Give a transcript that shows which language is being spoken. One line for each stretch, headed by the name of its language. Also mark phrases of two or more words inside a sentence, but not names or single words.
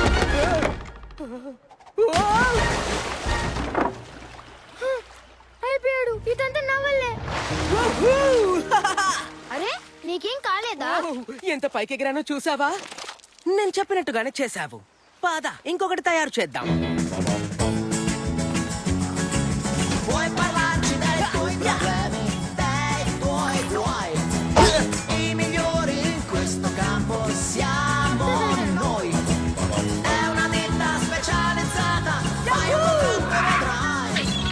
Telugu: అయిపోయాడు. ఇదంతా నా వల్లే. అరే, నీకేం కాలేదా? ఎంత పైకి ఎగిరానో చూసావా? నేను చెప్పినట్టుగానే చేశావు. పద ఇంకొకటి తయారు చేద్దాం.
Italian: Vuoi parlarci dei tuoi problemi, dei tuoi guai? I migliori in questo campo siamo noi. È una ditta specializzata, fai un po' vedrai.